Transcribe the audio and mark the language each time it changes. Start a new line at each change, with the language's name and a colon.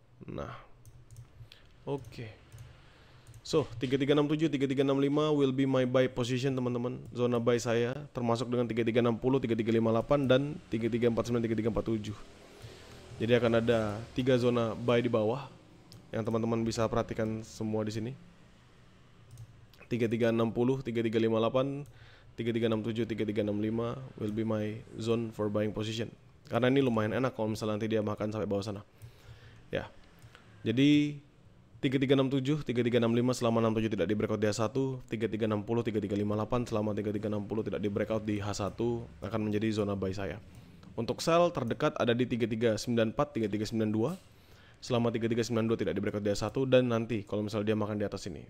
Indonesian: Nah, oke.
English: So, 3367, 3365 will be my buy position
Indonesian: teman-teman. Zona buy saya termasuk dengan 3360, 3358 dan 3349, 3347. Jadi akan ada 3 zona buy di bawah yang teman-teman bisa perhatikan semua di sini.
English: 3360, 3358, 3367, 3365 will be my zone for buying position.
Indonesian: Karena ini lumayan enak kalau misalnya nanti dia makan sampai bawah sana. Ya. Jadi 3367, 3365 selama 67 tidak di breakout di H1, 3360, 3358 selama 3360 tidak di breakout di H1 akan menjadi zona buy saya. Untuk sell terdekat ada di 3394, 3392 selama 3392 tidak di breakout di H1 dan nanti kalau misalnya dia makan di atas ini.